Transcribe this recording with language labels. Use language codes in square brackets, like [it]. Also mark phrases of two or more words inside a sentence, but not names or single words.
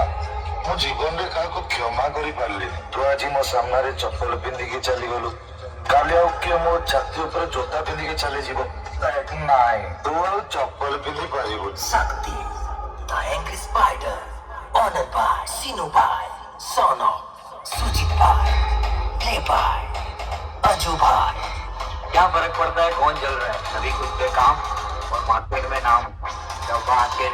[or] ମୁଁ ଜୀବନରେ କାହାକୁ କ୍ଷମା କରିପାରିଲିନି। ତୁ ଆଜି ମୋ ସାମ୍ନାରେ ଚପଲ ପିନ୍ଧିକି ଚାଲିଗଲୁ, କାଲି ଆଉ କିଏ ମୋ ଛାତି ଉପରେ ଜୋତା ପିନ୍ଧିକି ଚାଲିଯିବ? ନାଇଁ, ତୁ ଆଉ ଚପଲ ପିନ୍ଧି ପାରିବୁନି। [en] Sakti, the angry spider, honored by Sinu Bhai, son of Sujit Bhai, Play by Anju Bhai। [hi] क्या फर्क पड़ता है कौन चल रहा है, सभी खुद पे काम और मार्केट में नाम। जब मार्केट